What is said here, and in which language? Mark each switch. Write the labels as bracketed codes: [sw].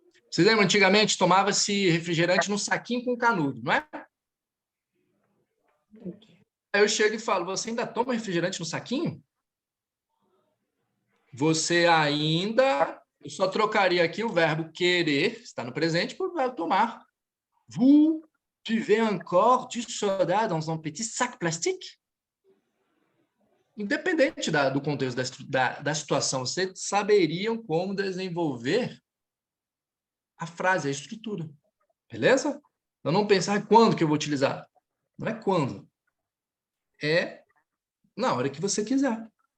[pt] Vocês lembram, antigamente tomava-se refrigerante num saquinho com canudo, não é? Aí eu chego e falo, você ainda toma refrigerante no saquinho? Você ainda... Eu só trocaria aqui o verbo querer, está no presente, por verbo tomar. [fr] Vous buvez encore du soda dans un petit sac plastique? [pt] Independente do contexto da situação, vocês saberiam como desenvolver a frase, a estrutura. Beleza? Então, não pensar quando que eu vou utilizar. Não é quando. É na hora que você quiser.